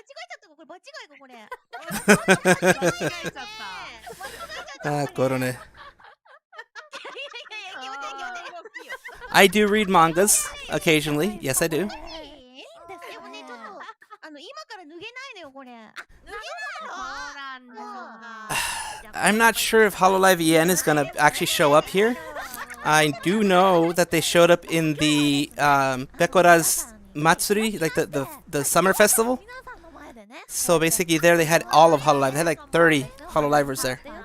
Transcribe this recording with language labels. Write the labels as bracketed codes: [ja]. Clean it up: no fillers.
[ja] 間違えちゃったかこれ間違いかこれ。間違えちゃった。あ、コロネ。いやいやいや気持ちいい気持ちいい。 [en] I do read mangas occasionally. Yes, I do. [ja] いいんですでもねちょっと今から脱げないのよこれ。脱げないの [en] I'm not sure if Hololive EN is gonna actually show up here. I do know that they showed up in the Bekora's Matsuri, like the summer festival. So basically there they had all of Hololive. They had like 30 Hololivers there.